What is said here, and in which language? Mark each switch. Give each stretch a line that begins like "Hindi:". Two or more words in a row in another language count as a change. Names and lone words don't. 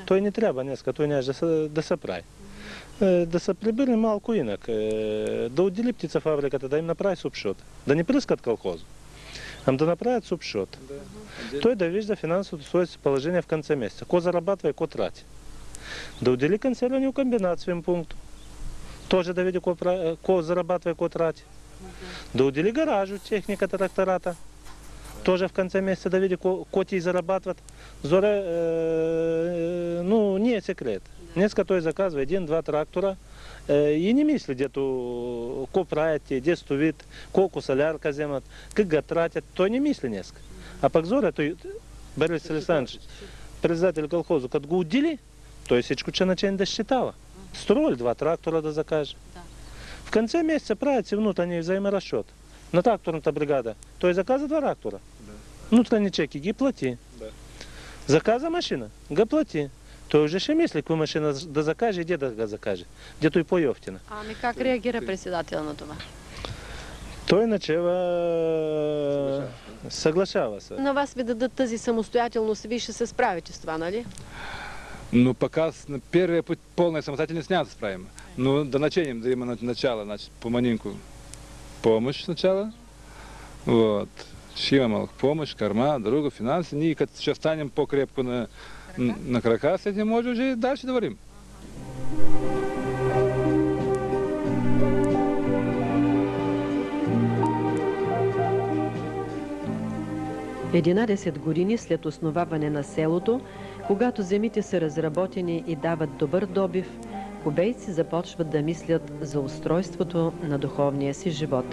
Bulgarian: Той не трябва днеска, той няма да се прави. Да се прибирне малко инак, да отдели птицефабриката, да им направи субшот, да не пръскат колхоза, а да направят субшот. Да. Той да вижда финансовото своето положение
Russian: в конце месеца,
Bulgarian: ко зарабатва и ко трати. Да отдели консервирания комбинат своим пунктом, тоже да види ко зарабатва и ко трати. Да отдели гаражу, техниката, трактората, тоже
Russian: в конце месяца
Bulgarian: да види ко ти зарабатыват. Зоре, ну, не е секрет. Днеска той заказва 1-2 трактора и не мисли, где-то ко правят, где стувит, колку солярка земат, как го тратят, то не мисли несколько. А пак зоря, то Борис Александрович,
Russian: председатель колхоза,
Bulgarian: как го удели, то есть всичко, че начень да считала. Строили 2 трактора да закаже.
Russian: В конце месяца
Bulgarian: правят
Russian: внутренний взаиморасчет.
Bulgarian: На тракторната бригада, той заказа 2 трактора.
Russian: Внутренние чеки
Bulgarian: ги плати. Заказа машина, го плати. Той уже ще мисли, каква машина да закаже и где да го закаже. Где той по-ефтина. Ами как реагира председател на това? Той начава съглашава се. На вас ви дадат тази самостоятелност, вие ще се справите с това, нали?
Russian: Ну, пока на первый путь полной самостоятельности не справим. Ну, до начиним, да именно начала, значит, помаленьку помощь сначала. Вот. Шима помощь, корма, дорога, финансы. И как сейчас станем покрепко
Bulgarian: на крака,
Russian: с этим можно уже дальше говорим.
Bulgarian: 11 години след основаване на селото, когато земите са разработени и дават добър добив, кубейци започват да мислят за устройството на духовния си живот.